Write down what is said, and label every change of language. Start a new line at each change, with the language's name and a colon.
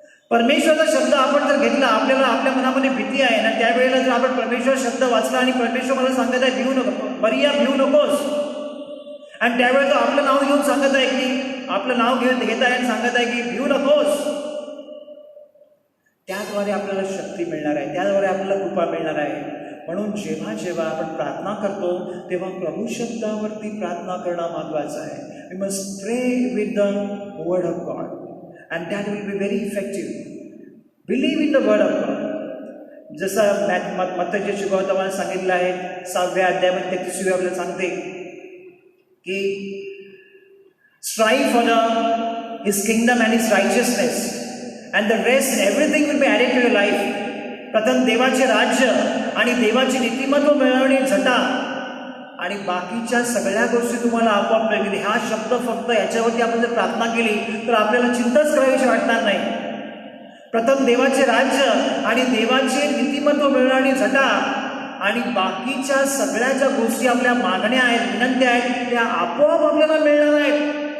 Marathi: परमेश्वराचा शब्द आपण जर घेतला, आपल्याला आपल्या मनामध्ये भीती आहे ना, त्यावेळेला जर आपण परमेश्वर शब्द वाचला आणि परमेश्वर मला सांगत आहे भिऊ नको, मरिया भिऊ नकोस, आणि त्यावेळेला तो आपलं नाव घेऊन सांगत आहे की आपलं नाव घेत आहे आणि सांगत आहे की भिऊ नकोस, त्याद्वारे आपल्याला शक्ती मिळणार आहे, त्याद्वारे आपल्याला कृपा मिळणार आहे. म्हणून जेव्हा जेव्हा आपण प्रार्थना करतो तेव्हा प्रभू शब्दावरती प्रार्थना करणं महत्त्वाचं आहे.
English: We must pray with the word of God and that will be very effective. Believe in the word of God.
Marathi: जसं मत्तचे शिकवताना सांगितलं आहे 6व्या अध्यायामध्ये 33व्या आपल्याला सांगते की
English: strive for his kingdom and his righteousness and the rest everything will be added to your life.
Marathi: प्रथम देवाचे राज्य आणि देवाची नीतिमत्व मिळवणे झटा आणि बाकीच्या सगळ्या गोष्टी तुम्हाला आपोआप मिळतील. हा शब्द फक्त याच्यावरती आपण जर प्रार्थना केली तर आपल्याला चिंताच करावीशी वाटणार नाही. प्रथम देवाचे राज्य आणि देवाचे नीतिमत्व मिळवणे झटा आणि बाकीच्या सगळ्या ज्या गोष्टी आपल्या मागण्या आहेत, विनंत्या आहेत, त्या आपोआप आपल्याला मिळणार आहेत.